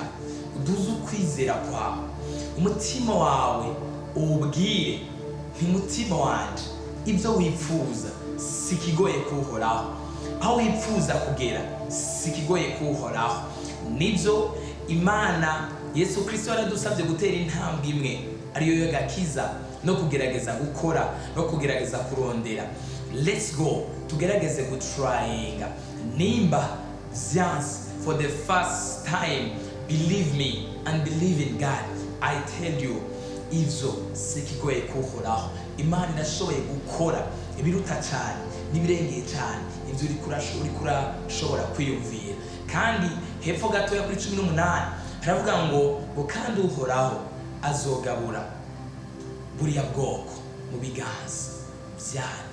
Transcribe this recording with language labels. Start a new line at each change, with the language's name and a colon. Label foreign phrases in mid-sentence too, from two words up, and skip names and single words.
Rundi: Uduze ukwizera kwawe, umutima wawe ubwire ntimutima wanje ibyo wifuza si ikigoye kuhoraho, aho wifuza kugera si ikigoye kuhoraho. Nibyo Imana Yesu Kristo yaradusabye gutera intambwe imwe, ariyo y'agakiza no kugerageza gukora no kugerageza kurondera.
English: Let's go,
Rundi: tugerageze gutrayinga. Nimba vyanse for the first time, believe me and believe in God.
English: I tell you,
Rundi: ivyo si ikigoye kuhoraho. Imana irashoboye gukora ibiruta cyane n'ibirengeye cyane ivyo uri kurashobora kwiyumvira. Kandi hepfo gatoya kuri 18 haravuga ngo kandi Uhoraho azogabura buriya bwoko mu biganza byanyu.